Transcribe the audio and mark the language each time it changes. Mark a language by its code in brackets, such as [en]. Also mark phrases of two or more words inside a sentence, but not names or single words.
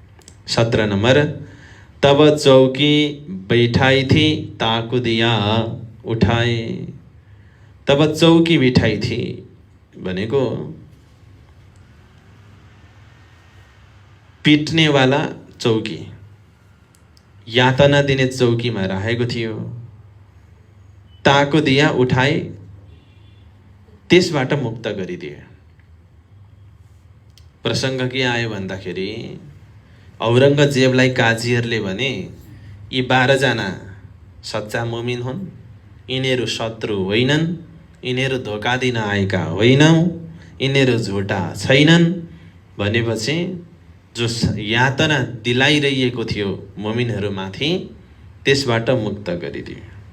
[ne] 17 नम्बर। [hi] तब चौकी बैठाई थी ताकु दिया उठाए तब चौकी बिठाई थी। [ne] भनेको पिट्नेवाला चौकी, यातना दिने चौकीमा राखेको थियो। [hi] ताको दिया उठाए, [ne] त्यसबाट मुक्त गरिदिए। प्रसङ्ग के आयो भन्दाखेरि औरङ्गजेबलाई काजीहरूले भने यी 12 जना सच्चा मुमिन हुन्, यिनीहरू शत्रु होइनन्, यिनीहरू धोका दिन आएका होइनन्, यिनीहरू झुटा छैनन् भनेपछि जो यातना दिलाइरहेको थियो मुमिनहरूमाथि त्यसबाट मुक्त गरिदियो।